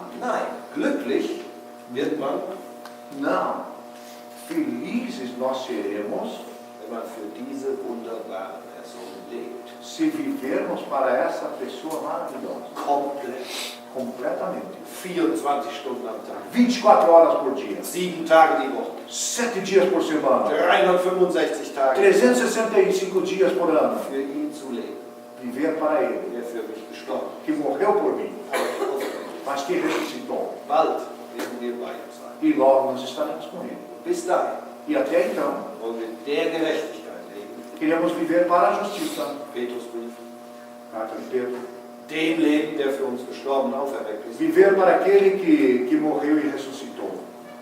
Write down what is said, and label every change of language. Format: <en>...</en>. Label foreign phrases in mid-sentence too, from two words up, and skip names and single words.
<de>Nein, glücklich wird man,</de> <pt>Não. Felizes nós seremos</pt> <de>wenn man für diese wunderbare Person lebt.</de> <pt>se vivermos para essa pessoa maravilhosa.</pt> <de>Komplett.</de> <pt>Completamente.</pt> <de>24 Stunden am Tag.</de> <pt>24 horas por dia.</pt> <de>7 Tage die Woche.</de> <pt>7 dias por semana.</pt> <de>365 Tage.</de> <pt>365 dias por ano.</pt> <de>Für ihn zu leben.</de> <pt>Viver para ele.</pt> <de>Der für mich gestorben</de> <pt>Que morreu por mim,</pt> <de>ist. Aber auferweckt.</de> <pt>mas que ressuscitou.</pt> <de>Bald werden wir bei ihm sein.</de> <pt>E logo nós estaremos com ele.</pt> <de>Bis dahin</de> <pt>E até então,</pt> <de>wollen wir der Gerechtigkeit leben.</de> <pt>queremos viver para a justiça.</pt> <de>Petrusbrief.</de> <pt>Carta de Pedro.</pt> <de>Dem Leben, der für uns gestorben und auferweckt ist.</de> <pt>Viver para aquele que morreu e ressuscitou.</pt>